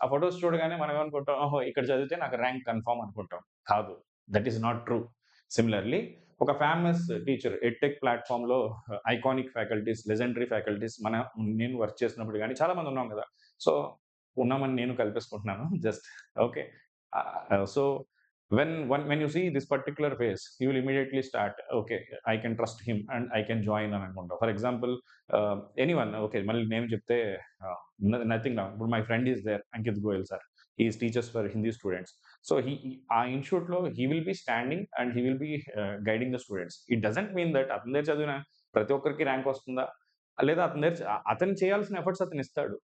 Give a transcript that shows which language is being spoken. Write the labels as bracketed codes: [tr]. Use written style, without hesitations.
[te] ఆ ఫోటోస్ చూడగానే మనం ఏమనుకుంటాం, ఓహో! ఇక్కడ చదివితే నాకు ర్యాంక్ కన్ఫర్మ్ అనుకుంటాం. కాదు. [en] That is not true. [te] Similarly ఒక famous teacher edtech ప్లాట్‌ఫార్మ్‌లో iconic faculties, legendary faculties నేను వర్క్ చేసినప్పుడు గాని చాలా మంది ఉన్నాం కదా! సో, ఉన్నామని నేను కల్పేసుకుంటున్నాను. Just okay. [en] so, when you see this particular phase, you will immediately start, okay, I can trust him and I can join [te] అని అనుకుంటాం. [en] For example anyone okay. మళ్ళీ name చెప్తే nothing wrong. ఇప్పుడు my friend is there, Ankit Goyal sir. He is teachers for Hindi students. So, ఆ ఇన్‌స్టిట్యూట్‌లో he will be standing and he will be guiding the students. It doesn't mean that [te] అతని దగ్గర చదివిన ప్రతి ఒక్కరికి ర్యాంక్ వస్తుందా? లేదా అతను చేయాల్సిన ఎఫర్ట్స్ అతను ఇస్తాడు.